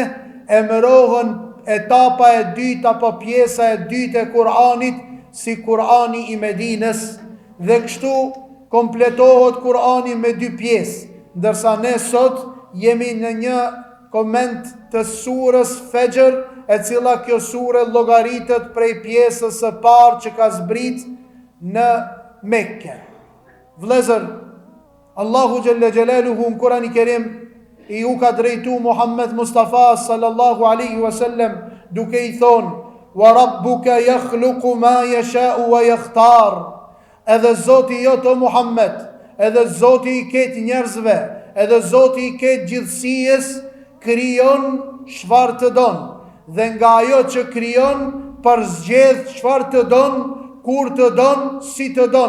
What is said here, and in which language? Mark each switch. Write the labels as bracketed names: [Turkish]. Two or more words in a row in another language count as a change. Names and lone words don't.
[Albanian] emërohen etapa e dytë apo pjesa e dytë e Kur'anit si Kur'ani i Medines, dhe kështu kompletohet Kur'ani me dy pjesë, ndërsa ne sot jemi në një koment të surës Fajr, e cila kjo sure llogaritet prej pjesës së parë që ka zbrit në Mekke. Vëllezër, Allahu [Arabic] جل جلاله [Albanian] në Kur'an i Kerim i u ka drejtu Muhammed Mustafa [Arabic] صلى الله عليه وسلم [Albanian] duke i thonë: [Arabic] "وربك يخلق ما يشاء ويختار." [Albanian] Edhe Zoti jot o Muhammed, edhe Zoti i ketë njerëzve, edhe Zoti i ketë gjithësisë krijon çfarë të don, dhe nga ajo që krijon përzgjedh çfarë të don, kur të don, si të don.